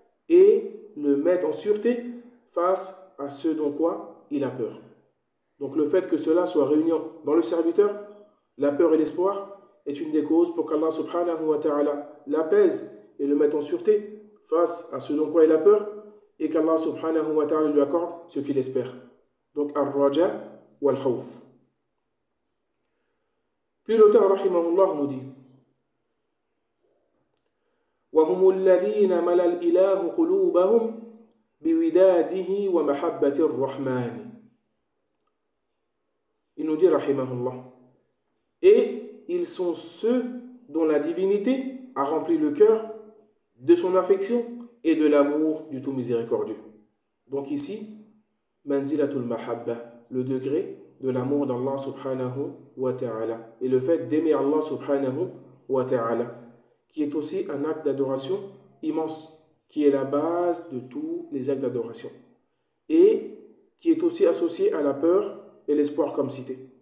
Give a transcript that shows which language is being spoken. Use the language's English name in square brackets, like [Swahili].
[French] et le mette en sûreté face à ce dont quoi il a peur. » Donc le fait que cela soit réuni dans le serviteur, la peur et l'espoir, est une des causes pour qu'Allah subhanahu wa ta'ala l'apaise et le mette en sûreté face à ce dont quoi il a peur, et qu'Allah subhanahu wa ta'ala lui accorde ce qu'il espère. Donc, ar-raja wal-khawf. Puis l'auteur, rahimahullah, nous dit, [Arabic] وَهُمُ الَّذِينَ مَلَى الْإِلَهُ قُلُوبَهُمْ بِوِدَادِهِ وَمَحَبَّةِ الرَّحْمَانِ. [French] Il nous dit, rahimahullah, et ils sont ceux dont la divinité a rempli le cœur de son affection et de l'amour du tout miséricordieux. Donc ici, manzilatul mahabba, le degré de l'amour d'Allah subhanahu wa ta'ala, et le fait d'aimer Allah subhanahu wa ta'ala, qui est aussi un acte d'adoration immense, qui est la base de tous les actes d'adoration, et qui est aussi associé à la peur et l'espoir comme cité.